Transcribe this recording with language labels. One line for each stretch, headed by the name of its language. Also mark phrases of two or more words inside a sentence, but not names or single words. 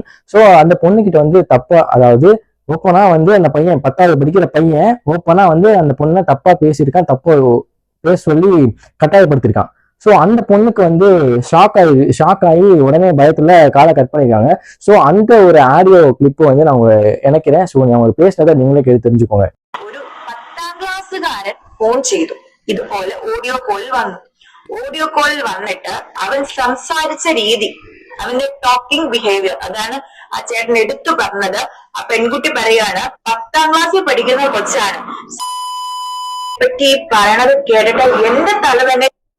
Tamil: ஸோ அந்த பொண்ணு கிட்ட வந்து தப்பா, அதாவது ஓப்பனா வந்து அந்த பையன் 10வது படிக்கிற பையன் ஓப்பனா வந்து அந்த பொண்ணை தப்பா பேசியிருக்கான், தப்பா பேச சொல்லி கட்டாயப்படுத்திருக்கான். ஸோ அந்த பொண்ணுக்கு வந்து ஷாக் ஆகி உடனே பயத்துல காலை கட் பண்ணிருக்காங்க. ஸோ அந்த ஒரு
English: audio clip
Tamil: வந்து நான் இணைக்கிறேன். ஸோ அவங்க பேசுறதை நீங்களே கேட்டு தெரிஞ்சுக்கோங்க.
Malayalam: ഒരു 10ാം ക്ലാസ്സുകാരൻ ഫോൺ ചെയ്തു, ഇതുപോലെ ഓഡിയോ കോളിൽ വന്നു. ഓഡിയോ കോളിൽ വന്നിട്ട് അവൻ സംസാരിച്ച രീതി, അവന്റെ
English: talking behavior,
Malayalam: അതാണ് ആ ചേട്ടൻ എടുത്തു പറഞ്ഞത്. ആ പെൺകുട്ടി പറയാണ്, 10ാം ക്ലാസ്സിൽ പഠിക്കുന്ന കൊച്ചാണ് പറ്റി പറയണത് കേട്ടിട്ട് എന്റെ തല തന്നെ.